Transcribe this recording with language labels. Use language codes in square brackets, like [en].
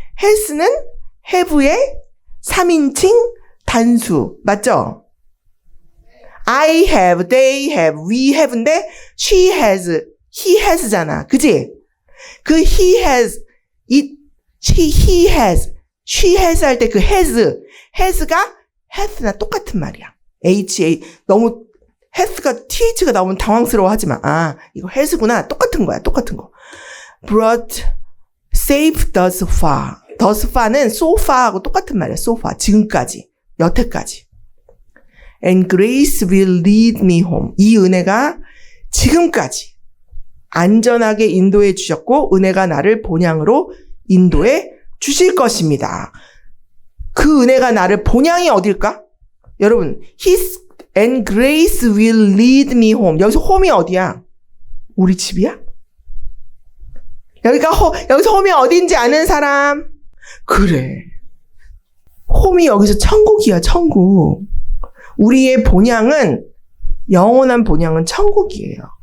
[ko] has는 have의 3인칭 단수. 맞죠? [en] I have, they have, we have [ko] 인데 [en] she has, he has [ko] 잖아. 그지? 그 [en] he has, he has, she has [ko] 할 때 그 has가 hath나 똑같은 말이야. 너무 hath가 th가 나오면 당황스러워하지 마. 이거 has구나. 똑같은 거야. 똑같은 거. [en] brought safe thus far. [ko] thus far는 so far하고 똑같은 말이야. so far. 지금까지. 여태까지. [en] And grace will lead me home. [ko] 이 은혜가 지금까지 안전하게 인도해 주셨고 은혜가 나를 본향으로 인도해 주실 것입니다. 그 은혜가 나를 본향이 어딜까? 여러분, [en] His and grace will lead me home. [ko] 여기서 home이 어디야? 우리 집이야? 여기서 home이 어딘지 아는 사람? 그래. home이 여기서 천국이야, 천국. 우리의 본향은, 영원한 본향은 천국이에요.